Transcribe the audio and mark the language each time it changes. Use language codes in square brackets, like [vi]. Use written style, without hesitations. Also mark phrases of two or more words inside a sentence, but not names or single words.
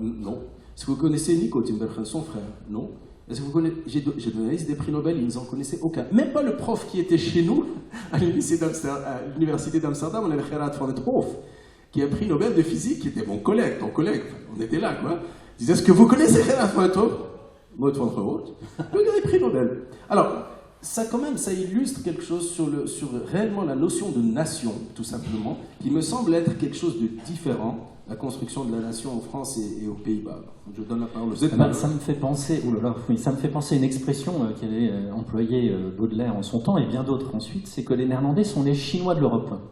[fr] Est-ce que vous connaissez Nico Tinbergen, son frère? Non. Est-ce que vous connaissez... J'ai donné la liste des prix Nobel, ils n'en connaissaient aucun. Même pas le prof qui était chez nous, à l'université d'Amsterdam, on avait Gerard van der Hoef, qui a pris Nobel de physique, qui était mon collègue, ton collègue, on était là, quoi. Il disait, est-ce que vous connaissez Gerard van der Hoef? Maud van der Hoef, le gars est prix Nobel. Alors, ça quand même, ça illustre quelque chose sur réellement la notion de nation, tout simplement, qui me semble être quelque chose de différent, la construction de la nation en France et aux Pays-Bas. Je donne la parole aux États. Ça me fait penser, ça me fait penser à une expression qu'avait employée Baudelaire en son temps et bien d'autres ensuite, c'est que les Néerlandais sont les Chinois de l'Europe.